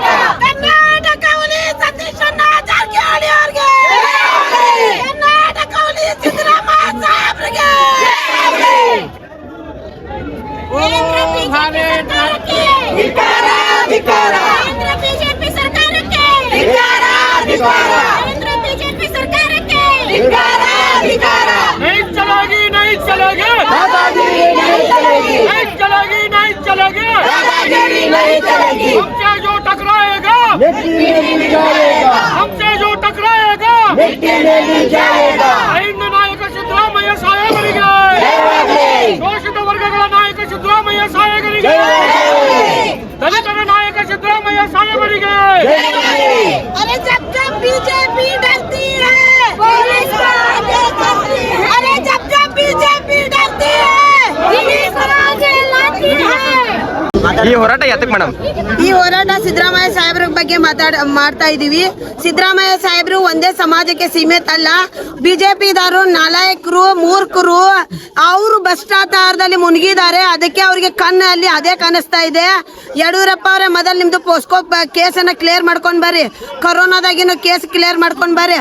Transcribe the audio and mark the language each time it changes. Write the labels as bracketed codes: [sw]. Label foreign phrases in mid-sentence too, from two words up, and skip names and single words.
[kn] ಕರ್ನಾಟಕ ಹುಲಿ ಸತೀಶಣ್ಣ ಜಾರಕಿಹೊಳಿ ಅವರಿಗೆ, ಕರ್ನಾಟಕ ಹುಲಿ ಸಿದ್ದರಾಮಯ್ಯ ಸಾಹೇಬ್ರಿಗೆ. ಧಿಕ್ಕಾರ, ಧಿಕ್ಕಾರ, ಕೇಂದ್ರ ಬಿಜೆಪಿ ಸರ್ಕಾರಕ್ಕೆ ಧಿಕ್ಕಾರ, ಧಿಕ್ಕಾರ, ಕೇಂದ್ರ ಬಿಜೆಪಿ ಸರ್ಕಾರಕ್ಕೆ ಧಿಕ್ಕಾರ, ಧಿಕ್ಕಾರ. [hi] नहीं चलेगी, नहीं चलेगी, दादागिरी नहीं चलेगी, नहीं चलेगी, नहीं चलेगी, दादागिरी नहीं चलेगी. हमसे जो टकराएगा मिट्टी में मिल जाएगा, हमसे जो टकराएगा मिट्टी में मिल जाएगा. [kn] ಐದು ನಾಯಕ ಸಿದ್ದರಾಮಯ್ಯ ಸಾಹೇಬರಿಗೆ, ಶೋಷಿತ ವರ್ಗಗಳ ನಾಯಕ ಸಿದ್ದರಾಮಯ್ಯ ಸಾಹೇಬರಿಗೆ, ದಲಿತರ ನಾಯಕ ಸಿದ್ದರಾಮಯ್ಯ ಸಾಹೇಬರಿಗೆ. [hi] अरे जब जब बीजेपी डरती है पुलिस आगे करती है, अरे जब जब बीजेपी डरती है पुलिस आगे लाती है. [kn] ಈ ಹೋರಾಟ ಯಾತಕ್ ಮೇಡಮ್? ಈ ಹೋರಾಟ ಸಿದ್ದರಾಮಯ್ಯ ಸಾಹೇಬ್ರ ಬಗ್ಗೆ ಮಾಡ್ತಾ ಇದೀವಿ. ಸಿದ್ದರಾಮಯ್ಯ ಸಾಹೇಬ್ರು ಒಂದೇ ಸಮಾಜಕ್ಕೆ ಸೀಮಿತ ಅಲ್ಲ. ಬಿಜೆಪಿದಾರರು ನಾಲಾಯಕರು, ಮೂರ್ಖರು, ಅವರು ಭ್ರಷ್ಟಾಚಾರದಲ್ಲಿ ಮುಳುಗಿದ್ದಾರೆ. ಅದಕ್ಕೆ ಅವ್ರಿಗೆ ಕಣ್ಣಲ್ಲಿ ಅದೇ ಕಾಣಿಸ್ತಾ ಇದೆ. ಯಡಿಯೂರಪ್ಪ ಅವರೇ ಮೊದಲು ನಿಮ್ದು ಪೋಸ್ಕೋ ಕೇಸನ್ನ ಕ್ಲಿಯರ್ ಮಾಡ್ಕೊಂಡ್ ಬರ್ರಿ, ಕೊರೋನಾದಾಗಿನ [en] case clear [kn] ಮಾಡ್ಕೊಂಡ್ ಬರ್ರಿ.